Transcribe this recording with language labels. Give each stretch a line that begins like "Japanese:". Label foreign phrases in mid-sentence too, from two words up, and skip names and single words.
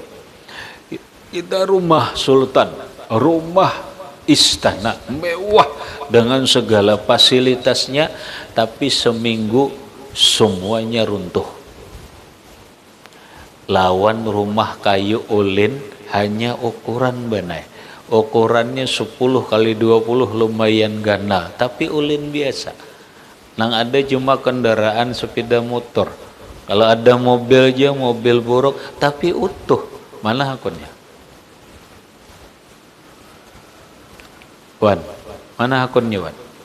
Indonesian: Kita rumah sultan, rumah istana mewah dengan segala fasilitasnya, tapi seminggu semuanya runtuh.
Banjar: Lawan rumah kayu ulin hanya ukuran benai. Ukurannya 10 kali 20 lumayan ganal, tapi ulin biasa. Nang ada cuma kendaraan sepeda motor. Kalau ada mobil aja mobil buruk, tapi utuh. Mana akunnya? Wan, mana akunnya Wan?